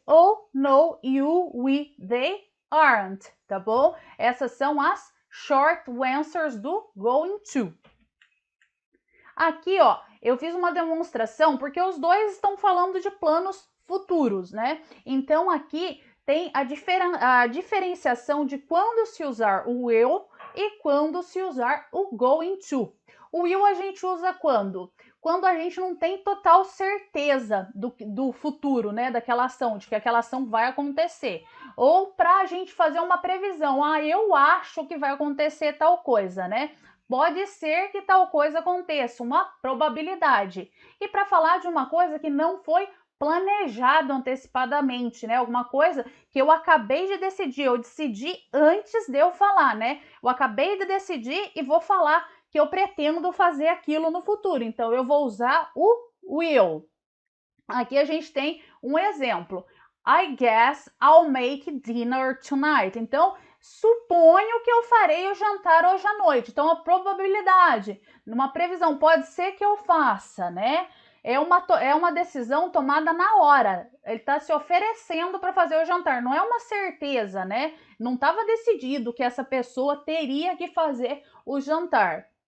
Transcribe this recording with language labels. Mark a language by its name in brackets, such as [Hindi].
[English] Ou no, you, we, they aren't, tá bom? [Portuguese] Essas são as short answers do going to. Aqui, ó, eu fiz uma demonstração porque os dois estão falando de planos futuros, né? Então, aqui tem a diferenciação de quando se usar o will e quando se usar o going to. O will a gente usa quando? Quando a gente não tem total certeza do futuro, né? Daquela ação, de que aquela ação vai acontecer. Ou para a gente fazer uma previsão. Ah, eu acho que vai acontecer tal coisa, né? Pode ser que tal coisa aconteça, uma probabilidade. E para falar de uma coisa que não foi planejado antecipadamente, né? Alguma coisa que eu acabei de decidir, eu decidi antes de eu falar, né? Eu acabei de decidir e vou falar que eu pretendo fazer aquilo no futuro. Então, eu vou usar o will. Aqui a gente tem um exemplo. [English] I guess I'll make dinner tonight. [Portuguese] Então, suponho que eu farei o jantar hoje à noite. Então, a probabilidade, numa previsão, pode ser que eu faça, né? É uma decisão tomada na hora. Ele está se oferecendo para fazer o jantar. Não é uma certeza, né? Não estava decidido que essa pessoa teria que fazer o jantar.